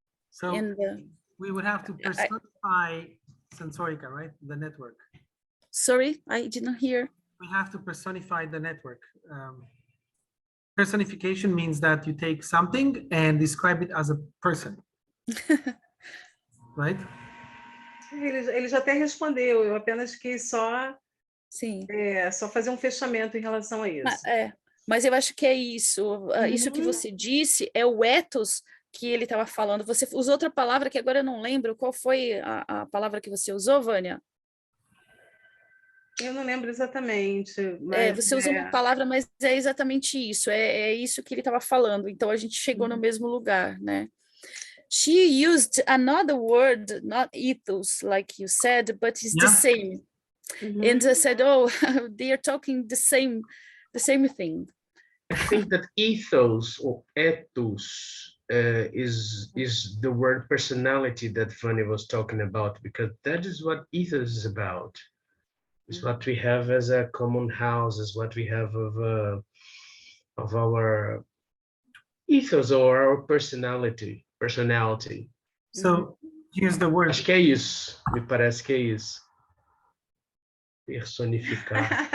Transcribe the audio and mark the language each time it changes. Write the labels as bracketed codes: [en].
[en] So we would have to personify Sensorica, right? The network. Sorry, I didn't hear. We have to personify the network. Personification means that you take something and describe it as a person. Right? [pt] Ele já até respondeu, eu apenas quis só fazer um fechamento em relação a isso. Mas eu acho que é isso. Isso que você disse é o ethos que ele estava falando. Você usou outra palavra que agora eu não lembro. Qual foi a palavra que você usou, Vânia? Eu não lembro exatamente. Mas você usou uma palavra, mas é exatamente isso. É isso que ele estava falando. Então, a gente chegou no mesmo lugar, né? [en] She used another word, not ethos, like you said, but it's the same. And I said, oh, they are talking the same thing. I think that ethos or ethos is the word personality that Fanny was talking about, because that is what ethos is about. It's what we have as a common house, is what we have of our ethos or our personality. So here's the word. [pt] Acho que é isso. Me parece que é isso. Personificar.